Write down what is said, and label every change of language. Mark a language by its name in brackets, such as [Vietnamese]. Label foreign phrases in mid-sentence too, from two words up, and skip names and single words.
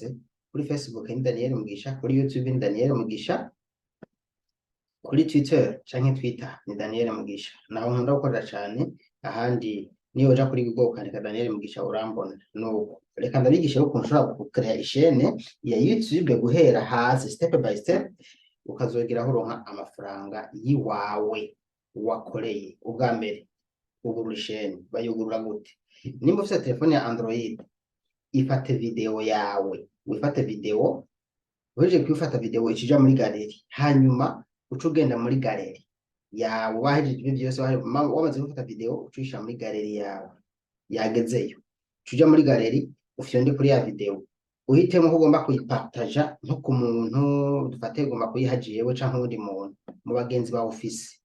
[Rundi] Kuri Facebook ni Daniel Mugisha, kuri YouTube ni Daniel Mugisha, kuri Twitter canke Twitter ni Daniel Mugisha. Naho nkunda gukorera cane, ahandi niyo uja kuri Google ukandika Daniel Mugisha urambona. Nuko reka ndabigisha ukuntu ushobora gucreya ishene ya YouTube guhera hasi [English] step by step, [Rundi] ukazogeraho uronka amafaranga yiwawe wakoreye. Ubwa mbere ugurura ishene, bayugurura gute? Nimba ufite telefone ya Android, ifate video yawe, wifate video, uhejeje kwifata video ikija muri galeri, hanyuma uca ugenda muri galeri yawe wahejeje ibyo byose, wamaze gufata video ucisha muri galeri yawe, yagezeyo uja muri galeri ufyonde kuri ya video, uhitemo ko ugomba kuyipartaja nko ku muntu, dufate ugomba kuyiha jewe canke uwundi muntu mu bagenzi ba office.